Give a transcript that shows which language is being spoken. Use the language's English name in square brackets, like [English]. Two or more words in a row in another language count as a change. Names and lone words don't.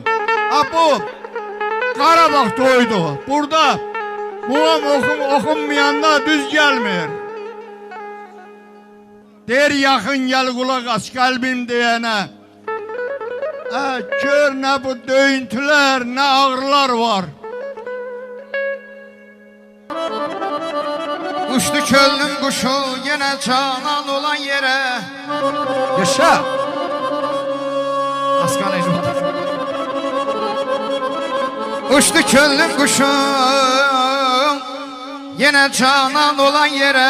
[Azerbaijani] Ha bu Qarabağ toydu. Burada muğam oxunmayanda düz gəlmir. Der yaxın gəl qulaq as qəlbim deyənə. Gör nə bu döyüntülər, nə ağrılar var. [Turkish] Uçtu könlüm kuşu yine canan olan yere. Yaşa. Askan Ecmat. Uçtu könlüm kuşu yine canan olan yere.